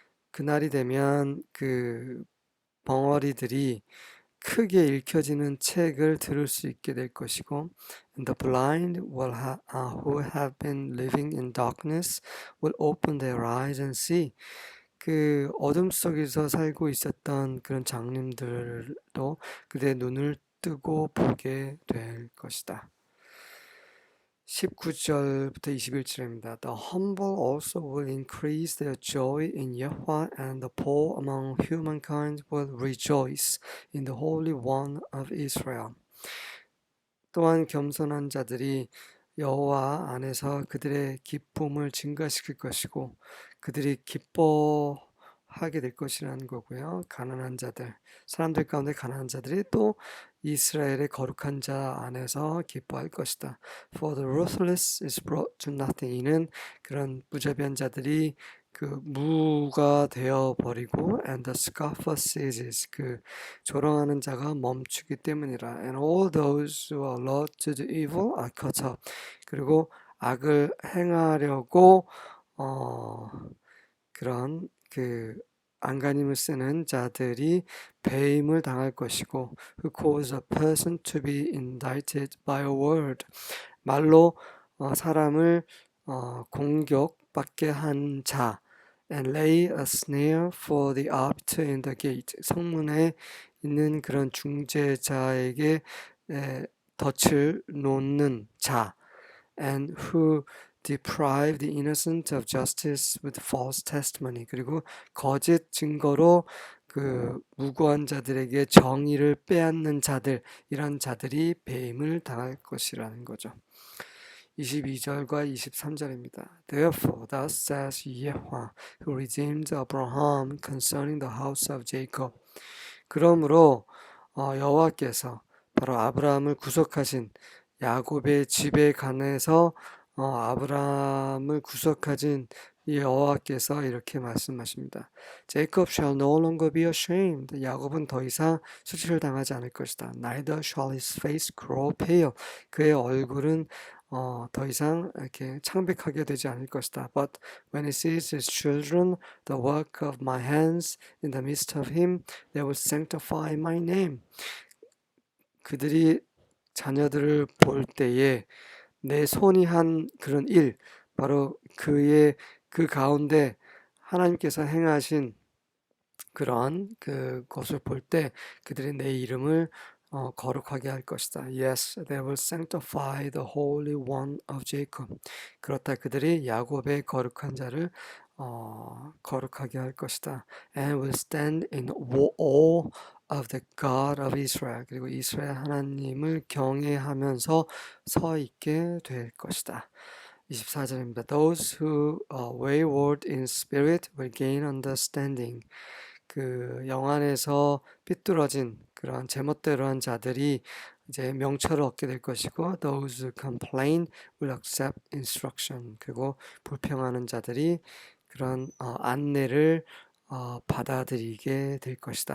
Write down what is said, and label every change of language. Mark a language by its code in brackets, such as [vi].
[ko] 그날이 되면 벙어리들이 크게 읽혀지는 책을 들을 수 있게 될 것이고 [en] and the blind who have been living in darkness will open their eyes and see. [ko] 어둠 속에서 살고 있었던 그런 장님들도 그들의 눈을 뜨고 보게 될 것이다. 19절부터 21절입니다. [en] The humble also will increase their joy in Yahweh, and the poor among humankind will rejoice in the Holy One of Israel. [ko] 또한 겸손한 자들이 여호와 안에서 그들의 기쁨을 증가시킬 것이고 그들이 기뻐하게 될 것이라는 거고요. 가난한 자들, 사람들 가운데 가난한 자들이 또 이스라엘의 거룩한 자 안에서 기뻐할 것이다. [en] For the ruthless is brought to nothing. [ko] 이는 그런 무자비한 자들이 그 무가 되어 버리고 [en] and the scoffer ceases. [ko] 그 조롱하는 자가 멈추기 때문이라. [en] And all those who are allowed to do evil are cut off. [ko] 그리고 악을 행하려고 그런 그 안간힘을 쓰는 자들이 배임을 당할 것이고 [en] who cause a person to be indicted by a word. [ko] 말로 사람을 공격받게 한 자 [en] and lay a snare for the arbiter in the gate. [ko] 성문에 있는 그런 중재자에게 덫을 놓는 자 [en] and who deprive the innocent of justice with false testimony. [ko] 그리고 거짓 증거로 그 무고한 자들에게 정의를 빼앗는 자들, 이런 자들이 배임을 당할 것이라는 거죠. 22절과 23절입니다. [en] Therefore, thus says Yahweh, who redeemed Abraham concerning the house of Jacob. [ko] 그러므로 여호와께서 바로 아브라함을 구속하신 야곱의 집에 관해서 아브라함을 구속하신 여호와께서 이렇게 말씀하십니다. [en] Jacob shall no longer be ashamed. [ko] 야곱은 더 이상 수치를 당하지 않을 것이다. [en] Neither shall his face grow pale. [ko] 그의 얼굴은 더 이상 이렇게 창백하게 되지 않을 것이다. [en] But when he sees his children, the work of my hands in the midst of him, they will sanctify my name. [ko] 그들이 자녀들을 볼 때에 내 손이 한 그런 일, 바로 그 가운데 하나님께서 행하신 그런 그것을 볼 때 그들이 내 이름을 거룩하게 할 것이다. [en] Yes, they will sanctify the Holy One of Jacob. [ko] 그렇다 그들이 야곱의 거룩한 자를 거룩하게 할 것이다. [en] And will stand in awe of the God of Israel. [ko] 그리고 이스라엘 하나님을 경외하면서 서 있게 될 것이다. 24절입니다. [en] Those who are wayward in spirit will gain understanding. [ko] 그 영안에서 삐뚤어진 그런 제멋대로한 자들이 이제 명철을 얻게 될 것이고 [en] those who complain will accept instruction. [ko] 그리고 불평하는 자들이 그런 안내를 받아들이게 될 것이다.